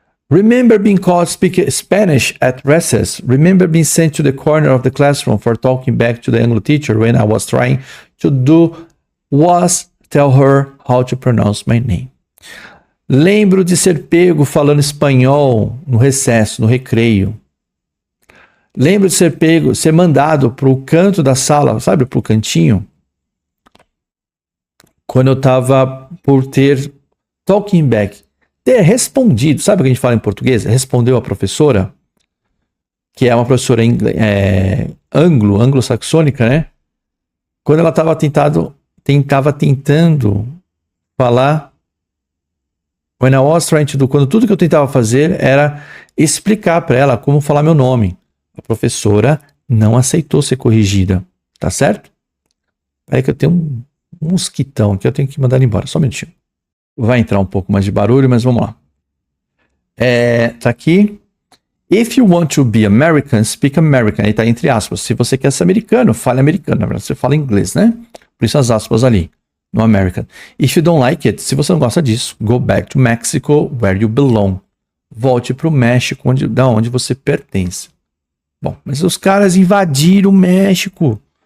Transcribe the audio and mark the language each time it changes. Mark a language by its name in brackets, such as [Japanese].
[English] Remember being called speak Spanish at recess. Remember being sent to the corner of the classroom for talking back to the English teacher when I was trying to do was tell her how to pronounce my name. [Portuguese] Lembro de ser pego falando espanhol no recesso, no recreio. Lembro de ser mandado para o canto da sala, sabe, para o cantinho, quando eu estava por ter talking back, ter respondido, sabe o que a gente fala em português? Respondeu a professora, que é uma professora anglo-saxônica, né? Quando ela estava tentando falar, quando tudo que eu tentava fazer era explicar para ela como falar meu nome. A professora não aceitou ser corrigida, tá certo? Peraí que eu tenho um mosquitão aqui, eu tenho que mandar ele embora, só um minutinho. Vai entrar um pouco mais de barulho, mas vamos lá. Tá aqui. [English] If you want to be American, speak American. [Portuguese] Aí tá entre aspas. Se você quer ser americano, fale americano. Na verdade, você fala inglês, né? Por isso as aspas ali, no American. [English] If you don't like it, [Portuguese] se você não gosta disso, [English] go back to Mexico, where you belong. [Portuguese] Volte pro México, da onde você pertence. Bom, mas os caras invadiram o México.